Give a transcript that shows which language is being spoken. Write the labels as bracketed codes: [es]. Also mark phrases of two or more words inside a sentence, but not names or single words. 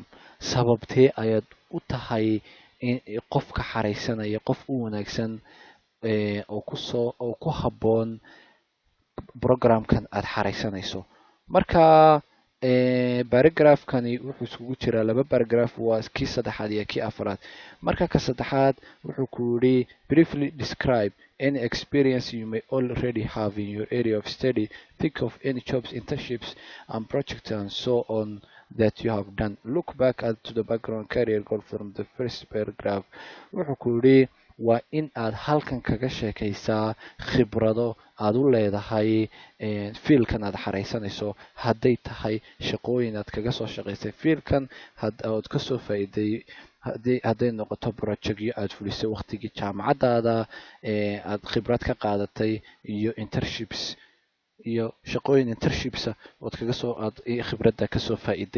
[so] sababtee ayaad u tahay qofka xareysanaya qof u wanaagsan oo ku habboon programkan aad xareysanayso. marka paragraphkani wuxuu isugu jiraa laba paragraph, waa kii saddexaad iyo kii afraad. marka ka saddexaad wuxuu ku yidhi [en] briefly describe any experience you may already have in your area of study. Think of any jobs, internships and projects and so on that you have done. Look back to the background career goal from the first paragraph. [so] wuxuu ku yidhi waa in aad halkan kaga sheekaysaa khibrado aad u leedahay fiilkan aad xareysanayso. hadday tahay shaqooyin aad kaga soo shaqaysay fiilkan ood kasoo faa'iiday, hadday noqoto projectyo aad fulisay waqtigii jaamacadaada aad khibrad ka qaadatay, iyo internships iyo shaqooyin internships ood aad khibradda kasoo faa'iiday.